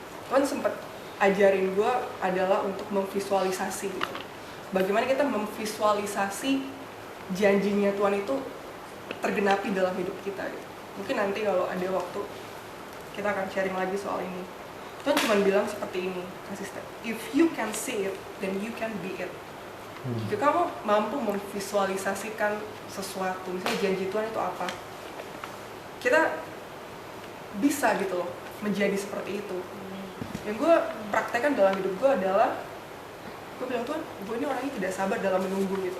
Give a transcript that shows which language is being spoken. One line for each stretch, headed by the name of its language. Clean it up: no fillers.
Indonesian: Tuhan sempat ajarin gue adalah untuk memvisualisasi gitu. Bagaimana kita memvisualisasi janjinya Tuhan itu tergenapi dalam hidup kita gitu. Mungkin nanti kalau ada waktu kita akan sharing lagi soal ini. Tuhan cuma bilang seperti ini, konsisten.
English: If you can see it, then you can be it.
Indonesian: Jika kamu mampu memvisualisasikan sesuatu, misalnya janji Tuhan itu apa, kita bisa gitu loh menjadi seperti itu. Yang gue praktekkan dalam hidup gue adalah, gue bilang, Tuhan, gue ini orangnya tidak sabar dalam menunggu gitu.